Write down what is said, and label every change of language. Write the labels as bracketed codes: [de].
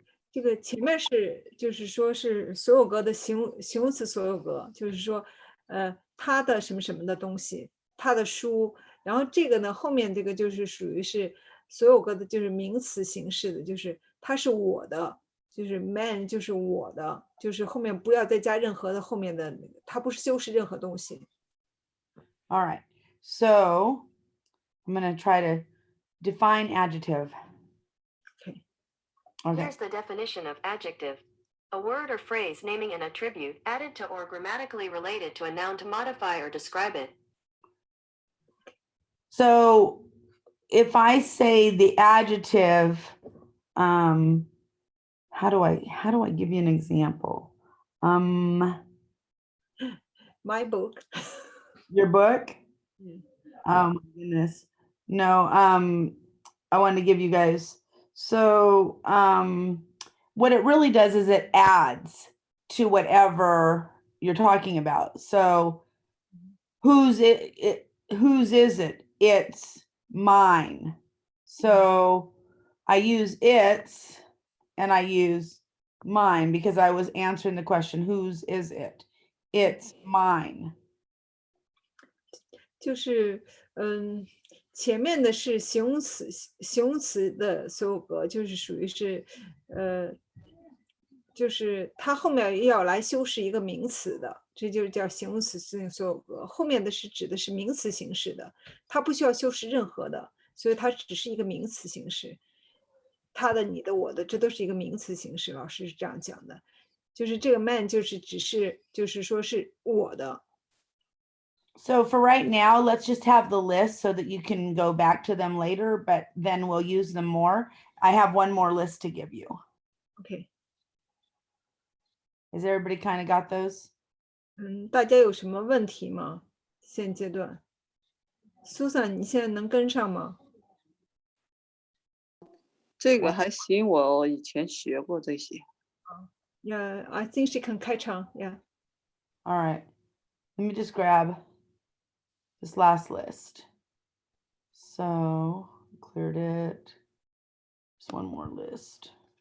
[zh] 这个前面是就是说是所有格的形容词所有格，就是说他的什么什么的东西，他的书。然后这个呢，后面这个就是属于是所有格的，就是名词形式的，就是他是我的，就是 man 就是我的，就是后面不要再加任何的后面的，他不是修饰任何东西。 [en] All right. So I'm going to try to define adjective. OK， Okay. Here's the definition of adjective. A word or phrase naming an attribute added to or grammatically related to a noun to modify or describe it. So if I say the adjective, how do I give you an example? My book. Your book? Mm. Oh my goodness. No, I wanted to give you guys. So what it really does is it adds to whatever you're talking about. So whose is it? It's mine. So I use its and I use mine because I was answering the question, whose is it? It's mine. [zh] 就是前面的是形容词的所有格，就是属于是就是它后面要来修饰一个名词的，这就是叫形容词性所有格。后面的是指的是名词形式的，它不需要修饰任何的，所以它只是一个名词形式。他的、你的、我的，这都是一个名词形式。老师是这样讲的，就是这个 man 就是只是就是说是我的。 [en] So for right now, let's just have the list so that you can go back to them later, but then we'll use them more. I have one more list to give you. OK， Has everybody kind of got those? [zh] 大家有什么问题吗？现阶段 ，Susan， 你现在能跟上吗？这个还行，我以前学过这些。 [en] Yeah, I think she can catch on. Yeah. All right. Let me just grab this last list. So cleared it. Just one more list.